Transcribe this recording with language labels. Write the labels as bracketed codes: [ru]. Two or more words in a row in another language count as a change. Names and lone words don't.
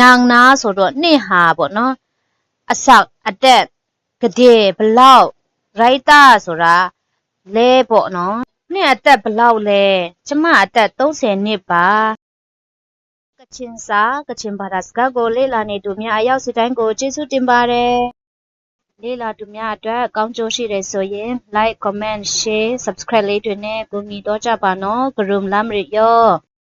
[my] န်းနာဆိုတော့နှစ်ဟာပေါ့နော်အစအတက်ကတိဘလောက်ရိုက်တာဆိုတာလဲပေါ့နော်နှစ်အသက်ဘလောက်လဲကျမအသက်30နှစ်ပါကချင်စာကချင်ဘာသာစကားကိုလေ့လာနေသူများအရောက်စီတိုင်းကိုကျေးဇူးတင်ပါတယ်လေ့လာသူများအတွက်ကောင်းကျိုးရှိတယ်ဆိုရင် [en] like comment share subscribe [my] လေးတွေနဲ့ကူညီတော့ကြပါနော်ဂရုမလမ်းရရော